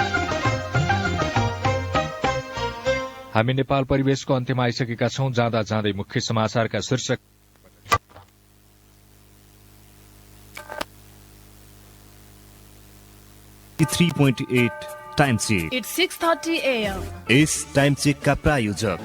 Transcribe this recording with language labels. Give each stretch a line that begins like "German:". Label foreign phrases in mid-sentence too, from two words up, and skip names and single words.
Nepali: हामी नेपाल परिवेशको अन्त्यमा आइसकेका छौं। जाँदा जाँदै मुख्य समाचारका शीर्षक।
English: Time check. It's 6:30 AM.
Hindi: इस
English: time check
Hindi: का प्रायोजक